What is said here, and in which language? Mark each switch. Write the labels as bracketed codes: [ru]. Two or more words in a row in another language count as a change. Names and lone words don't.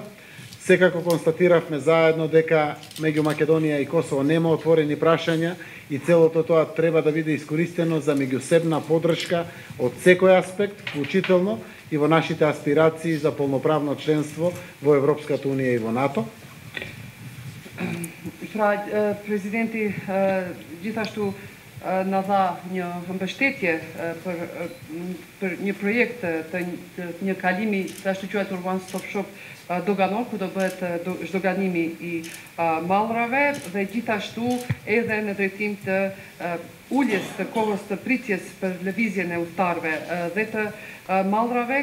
[mk] Секако констатиравме заедно дека меѓу Македонија и Косово нема отворени прашања и целото тоа треба да биде искористено за меѓусебна поддршка од секој аспект, вклучително и во нашите аспирации за полноправно членство во Европската Унија и во НАТО. [sq] Presidenti gjithashtu na dha një mbështetje për një projekt të një kalimi të ashtu quajtur [en] One Stop Shop [sq] doganor, ku do bëhet zhdoganimi I mallrave dhe gjithashtu edhe në drejtim të uljes të kohës të pritjes për lëvizjen e udhëtarëve dhe të mallrave.